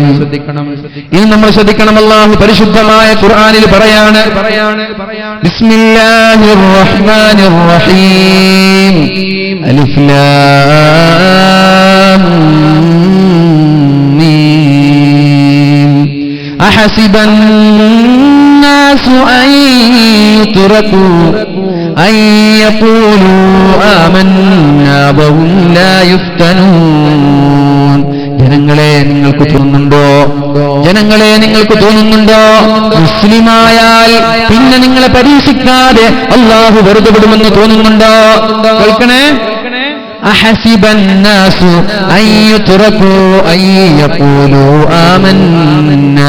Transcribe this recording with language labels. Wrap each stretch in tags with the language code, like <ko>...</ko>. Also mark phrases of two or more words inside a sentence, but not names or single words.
<ml>അല്ലാഹു പരിശുദ്ധമായ ഖുർആനിൽ പറയാണ്,</ml> <ar>بسم الله الرحمن الرحيم الم أحسب الناس أن يتركوا أن يقولوا آمنا وهم لا يفتنون.</ar> <ml>ജനങ്ങളെ നിങ്ങൾക്ക് തോന്നുന്നുണ്ടോ മുസ്ലിമായാൽ പിന്നെ നിങ്ങളെ പരീക്ഷിക്കാതെ അല്ലാഹു വെറുതെ വിടുമെന്ന് തോന്നുന്നുണ്ടോ? കേൾക്കണേ.</ml> <ar>أحسب الناس أن يتركوا أن يقولوا آمنا.</ar>